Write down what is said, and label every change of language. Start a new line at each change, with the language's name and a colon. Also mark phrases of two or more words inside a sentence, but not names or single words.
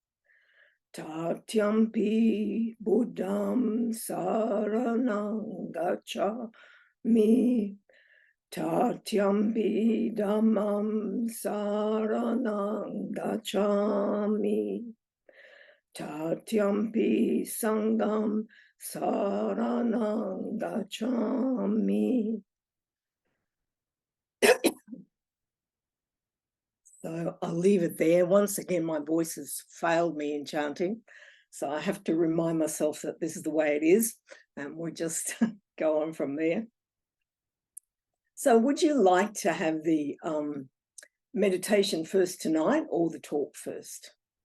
Pali: Tatyampi Buddham saranang gacchami. Tatyampi Dhammam saranang gacchami. Tatyampi Sangam Saranang Gacchami.
English: So I'll leave it there. Once again, my voice has failed me in chanting. So I have to remind myself that this is the way it is. And we'll just go on from there. So would you like to have the meditation first tonight or the talk first?